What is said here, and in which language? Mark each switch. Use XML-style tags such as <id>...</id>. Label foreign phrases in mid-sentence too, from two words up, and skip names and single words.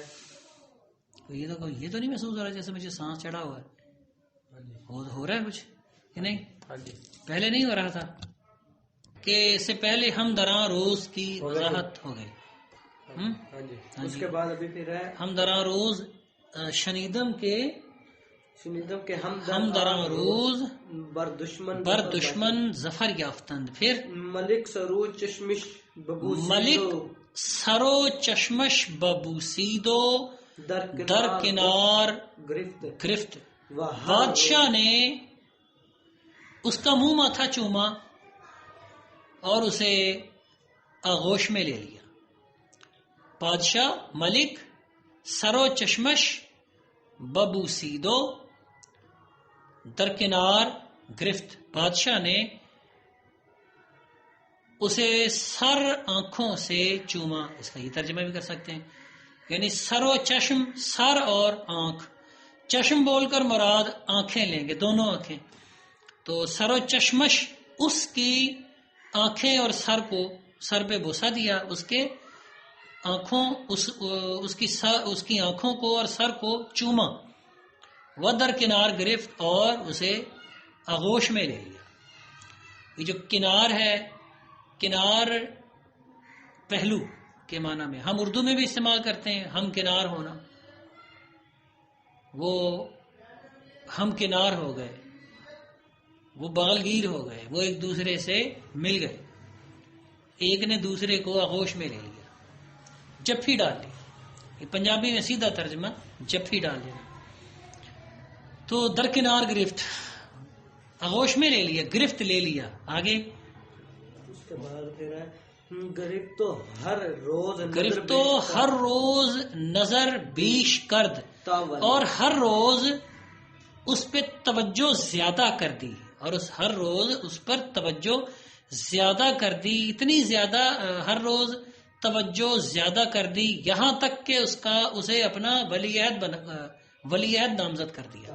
<ur>یہ تو نہیں محسوس ہو رہا جیسے مجھے سانس چڑھا ہوا ہے، ہو رہا ہے کچھ کہ نہیں؟ پہلے نہیں ہو رہا تھا کہ اس سے پہلے</ur> <fa>ہم دراں روز</fa> <ur>کی وضاحت ہو گئی. اس کے بعد ابھی پھر ہے</ur> <fa>ہم دراں روز شنیدم کے ہم دراں روز بر دشمن ظفر یافتند. پھر ملک سرو چشمش ملک سرو چشمش ببوسیدو در کنار گرفت.</fa> <ur>بادشاہ نے اس کا منہ ماتھا چوما اور اسے آغوش میں لے لیا.</ur> <fa>بادشاہ ملک سرو چشمش ببوسیدو درکنار گرفت.</fa> <ur>بادشاہ نے اسے سر آنکھوں سے چوما. اس کا یہ ترجمہ بھی کر سکتے ہیں یعنی سر و چشم، سر اور آنکھ. چشم بول کر مراد آنکھیں لیں گے، دونوں آنکھیں.</ur> <fa>تو سر و چشمش،</fa> <ur>اس کی آنکھیں اور سر کو، سر پہ بوسہ دیا، اس کے آنکھوں، اس کی آنکھوں کو اور سر کو چوما.</ur> <fa>وہ در کنار گرفت،</fa> <ur>اور اسے آغوش میں لے لیا. یہ جو کنار ہے، کنار پہلو کے معنی میں ہم اردو میں بھی استعمال کرتے ہیں، ہم کنار ہونا. وہ ہم کنار ہو گئے، وہ بغلگیر ہو گئے، وہ ایک دوسرے سے مل گئے، ایک نے دوسرے کو آغوش میں لے لیا، جپھی ڈال لی. یہ پنجابی میں سیدھا ترجمہ جپھی ڈال دیا. تو</ur> <fa>درکنار گرفت،</fa> <ur>آغوش میں لے لیا، گرفت لے لیا. آگے اس کے بعد پھر ہے</ur> <fa>گرفت تو ہر روز، گرفت تو ہر روز نظر بیش کرد،</fa> <ur>اور ہر روز اس پہ توجہ زیادہ کر دی، اور ہر روز اس پر توجہ زیادہ کر دی، اتنی زیادہ ہر روز توجہ زیادہ کر دی، یہاں تک کہ اسے اپنا ولی عہد نامزد کر دیا.</ur>